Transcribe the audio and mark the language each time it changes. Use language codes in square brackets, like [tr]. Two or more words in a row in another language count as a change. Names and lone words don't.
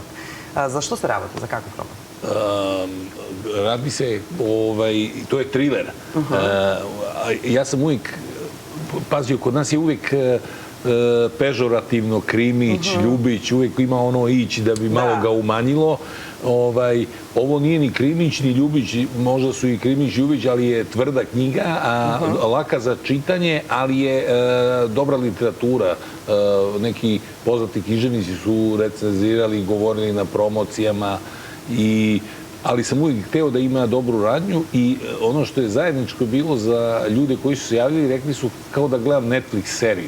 [mk] Зашто се работи, за каков роман? Ради се, тоа е трилер. Јас сум увек пазио, код нас е увек пежоративно, кримич, љубич, увек има оно иќ да би мало ga уманило. [sr] Ovo nije ni krimić, ni ljubić, možda su i krimić i ljubić, ali je tvrda knjiga, laka za čitanje, ali je dobra literatura. Neki poznati književnici su recenzirali, govorili na promocijama, ali sam uvijek hteo da ima dobru radnju i ono što je zajedničko bilo za ljude koji su se javili, rekli su kao da gledam Netflix seriju.